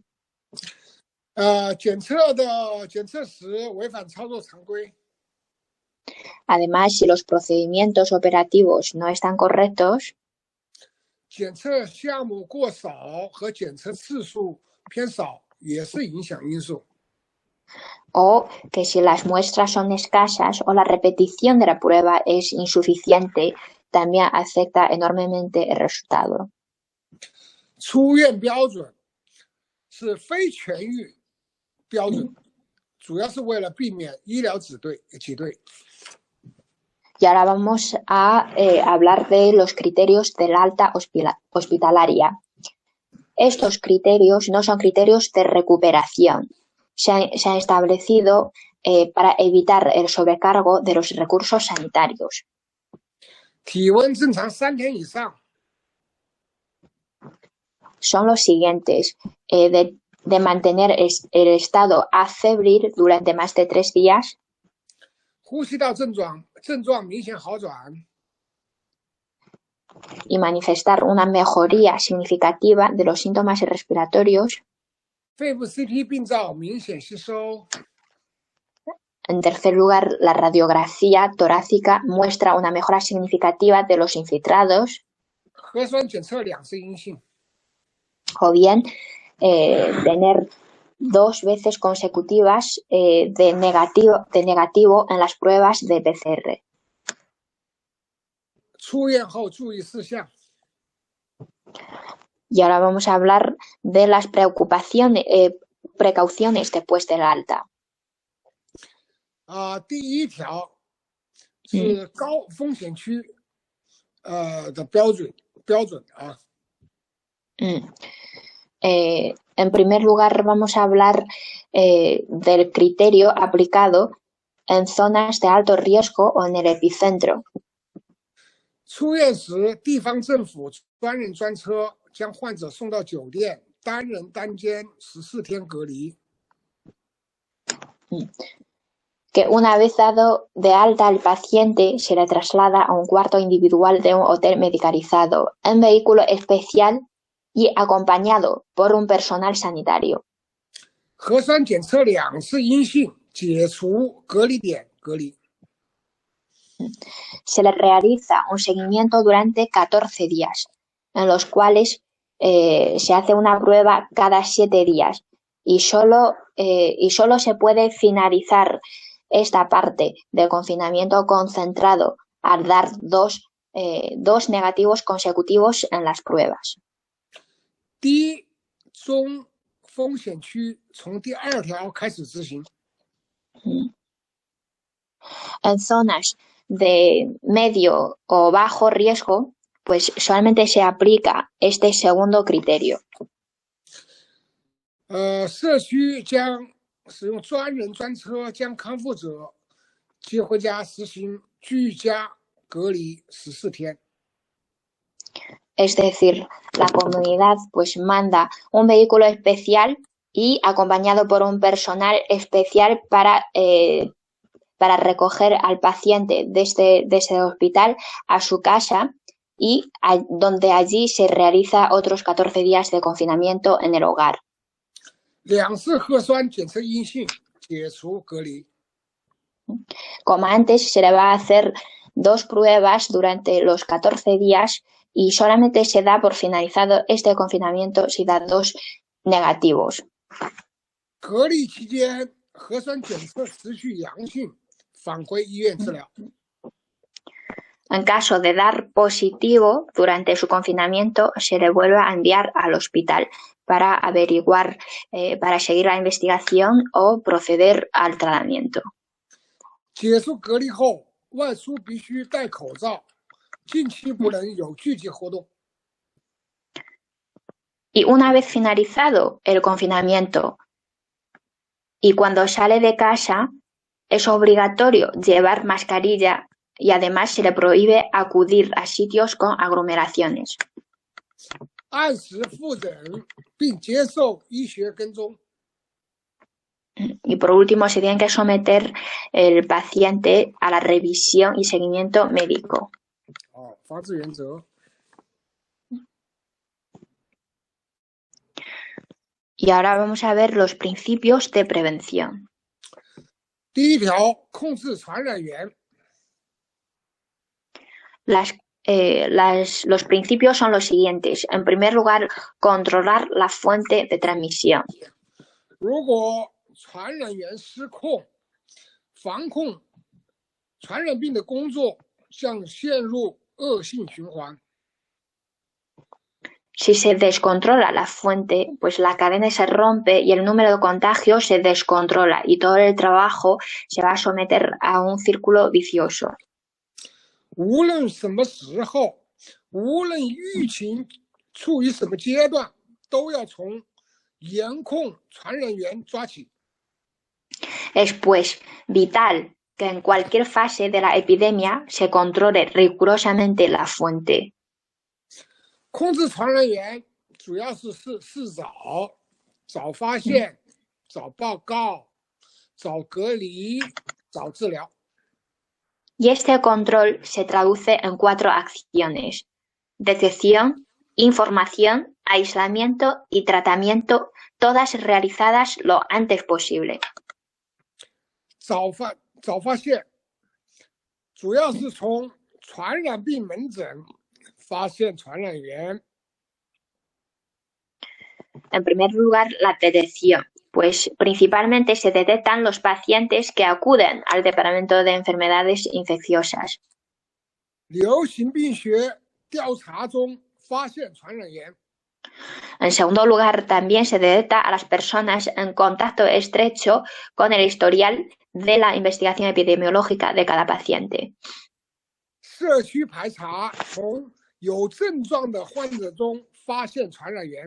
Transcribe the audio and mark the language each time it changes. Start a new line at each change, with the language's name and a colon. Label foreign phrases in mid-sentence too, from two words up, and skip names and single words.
Chinese: 检测时违反操作常规。
Spanish: Además, si los procedimientos operativos no están correctos,
Chinese: 检测项目过少和检测次数偏少也是影响因素。
Spanish: o que si las muestras son escasas o la repetición de la prueba es insuficiente, también afecta enormemente el resultado.
Chinese: 出院标准是非痊愈标准，主要是为了避免医疗挤兑。
Spanish: Y ahora vamos a hablar de los criterios del alta hospitalaria. Estos criterios no son criterios de recuperación. Se han establecido para evitar el sobrecargo de los recursos sanitarios.
Chinese: 体温正常3天以上，
Spanish: son los siguientes: de mantener el estado afebril durante más de 3 días,
Chinese: 呼吸道症状明显好转，
Spanish: y manifestar una mejoría significativa de los síntomas respiratorios.
Chinese: 肺部 CT 病灶明显吸收，
Spanish: En tercer lugar, la radiografía torácica muestra una mejora significativa de los infiltrados,
Chinese: 核酸检测2次阴性，
Spanish: o bien tener 2 veces consecutivas de negativo en las pruebas de PCR.
Chinese: 出院后注意事项。
Spanish: Y ahora vamos a hablar de las precauciones después del alta.
Chinese: 第一条是高风险区的标准啊。
Spanish: En primer lugar, vamos a hablar del criterio aplicado en zonas de alto riesgo o en el epicentro.
Chinese: 出院时，地方政府专人专车将患者送到酒店，单人单间14天隔离。
Spanish: Que una vez dado de alta al paciente, se le traslada a un cuarto individual de un hotel medicalizado, en vehículo especial y acompañado por un personal sanitario.
Chinese: 核酸检测2次阴性，解除隔离点隔离。
Spanish: Se le realiza un seguimiento durante 14 días, en los cuales se hace una prueba cada 7 días y solo se puede finalizar esta parte del confinamiento concentrado al dar dos negativos consecutivos en las pruebas.
Chinese: 低中风险区从第2条开始执行。
Spanish: En zonas de medio o bajo riesgo, pues solamente se aplica este segundo criterio.
Chinese: 社区将使用专人专车将康复者接回家，实行居家隔离14天。
Spanish: Es decir, la comunidad pues manda un vehículo especial y acompañado por un personal especial para recoger al paciente de ese hospital a su casa y donde allí se realiza otros 14 días de confinamiento en el hogar.
Chinese: 2 次核酸检测阴性，解除隔离。
Spanish: Como antes, se le va a hacer 2 pruebas durante los 14 días y solamente se da por finalizado este confinamiento si da 2 negativos.
Chinese: 隔离期间，核酸检测持续阳性，返回医院治疗。
Spanish: En caso de dar positivo durante su confinamiento, se le vuelve a enviar al hospital para averiguar, para seguir la investigación o proceder al tratamiento.
Chinese: 结束隔离后，外出必须戴口罩，近期不能有聚集活动。
Spanish: Y una vez finalizado el confinamiento y cuando sale de casa, es obligatorio llevar mascarilla y además se le prohíbe acudir a sitios con aglomeraciones.
Chinese: 按时复诊并接受医学跟踪。
Spanish: Y por último, se tiene que someter el paciente a la revisión y seguimiento médico.
Chinese: 防治原则。
Spanish: Y ahora vamos a ver los principios de prevención.
Chinese: 第一条，控制传染源。
Spanish: Los principios son los siguientes. En primer lugar, controlar la fuente de transmisión.
Chinese: 如果传染源失控，防控传染病的工作将陷入恶性循环。
Spanish: Si se descontrola la fuente, pues la cadena se rompe y el número de contagios se descontrola y todo el trabajo se va a someter a un círculo vicioso.
Chinese: 无论什么时候，无论疫情处于什么阶段，都要从严控传染源抓起。
Spanish: Es pues vital que en cualquier fase de la epidemia se controle rigurosamente la fuente.
Chinese: 控制传染源主要是早发现、早报告、早隔离、早治疗。
Spanish: Y este control se traduce en 4 acciones: detección, información, aislamiento y tratamiento, todas realizadas lo antes posible.
Chinese: 早发现主要是从传染病门诊发现传染源。
Spanish: En primer lugar, la detección, pues principalmente se detectan los pacientes que acuden al Departamento de Enfermedades Infecciosas.
Chinese: 流行病学调查中发现传染源。
Spanish: En segundo lugar, también se detecta a las personas en contacto estrecho con el historial de la investigación epidemiológica de cada paciente.
Chinese: 社区排查从有症状的患者中发现传染源。